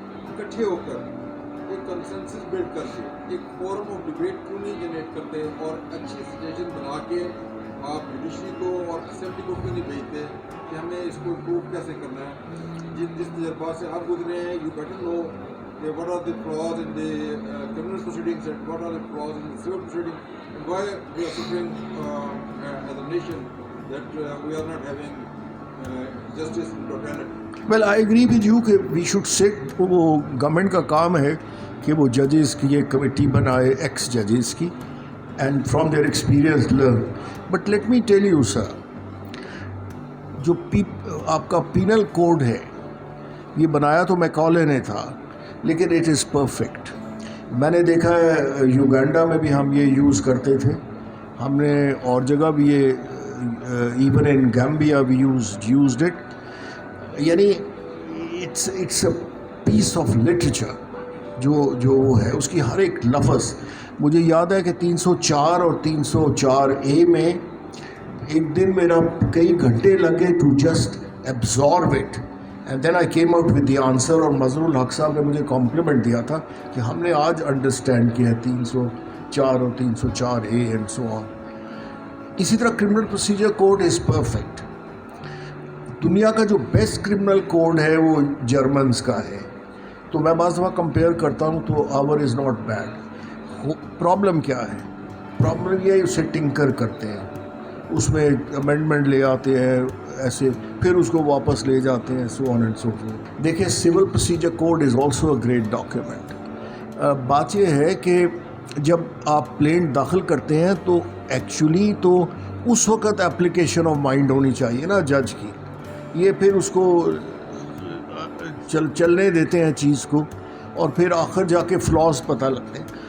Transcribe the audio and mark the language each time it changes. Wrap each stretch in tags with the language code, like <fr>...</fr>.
<ur>اکٹھے ہو کر ایک کنسنسس بلڈ کر کے ایک فورم آف ڈبیٹ کیوں نہیں جنریٹ کرتے اور اچھی سجیشن بنا کے آپ جوڈیشری کو اور اسمبلی کو کیوں نہیں بھیجتے کہ ہمیں اس کو امپروو کیسے کرنا ہے؟ جس تجربات سے آپ گزرے ہیں،</ur> <en>You better know what are the flaws in the criminal proceedings and what are the flaws in the civil proceedings, and why we are suffering as a nation that we are not having justice in totality. Well, I agree with you کہ we should sit.</en> <ur>وہ government کا کام ہے کہ وہ ججز کی ایک committee بنائے، ایکس ججز کی،</ur> <en>and from their experience learn. But let me tell you sir،</en> <ur>جو آپ کا پینل کوڈ ہے یہ بنایا تو میکالے نے تھا، لیکن</ur> <en>It is perfect.</en> <ur>میں نے دیکھا ہے یوگینڈا میں بھی ہم یہ یوز کرتے تھے، ہم نے اور جگہ بھی یہ</ur> <en>even in Gambia we used it.</en> <ur>یعنی</ur> <en>it's a piece of literature</en> <ur>جو ہے اس کی ہر ایک لفظ. مجھے یاد ہے کہ 304 اور 304A میں ایک دن میرا کئی گھنٹے لگے</ur> <en>To just absorb it and then I came out with the answer.</en> <ur>اور مظہر الحق صاحب نے مجھے کمپلیمنٹ دیا تھا کہ ہم نے آج انڈرسٹینڈ کیا 304 اور 304A</ur> <en>And so on.</en> <ur>اسی طرح</ur> <en>Criminal procedure code is perfect.</en> <ur>دنیا کا جو بیسٹ کرمنل کوڈ ہے وہ جرمنز کا ہے. تو میں بعض دفعہ کمپیئر کرتا ہوں تو</ur> <en>Our is not bad.</en> <ur>پرابلم کیا ہے؟ پرابلم یہ ہے اسے ٹنکر کرتے ہیں, اس میں امینڈمنٹ لے آتے ہیں ایسے, پھر اس کو واپس لے جاتے ہیں,</ur> <en>So on and so forth. دیکھیں civil procedure code is also a great document.</en> <ur>بات یہ ہے کہ جب آپ پلین داخل کرتے ہیں تو ایکچولی تو اس وقت اپلیکیشن آف مائنڈ ہونی چاہیے نا جج کی. یہ پھر اس کو چلنے دیتے ہیں چیز کو, اور پھر آخر جا کے فلاز پتہ لگتے ہیں.</ur>